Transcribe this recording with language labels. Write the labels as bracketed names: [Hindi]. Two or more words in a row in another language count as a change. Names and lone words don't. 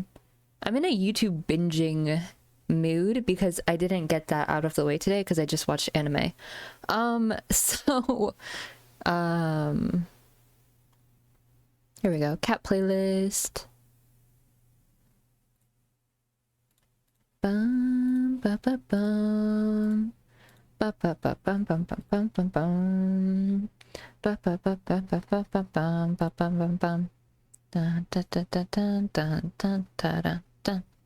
[English] I'm in a YouTube binging mood because I didn't get that out of the way today because I just watched anime. Here we go. Cat playlist. Bum ba ba bum. Ba ba ba bum bum bum bum bum bum. Ba ba ba ba ba ba ba bum ba bum bum bum. Dun dun dun dun dun dun dun dun dun.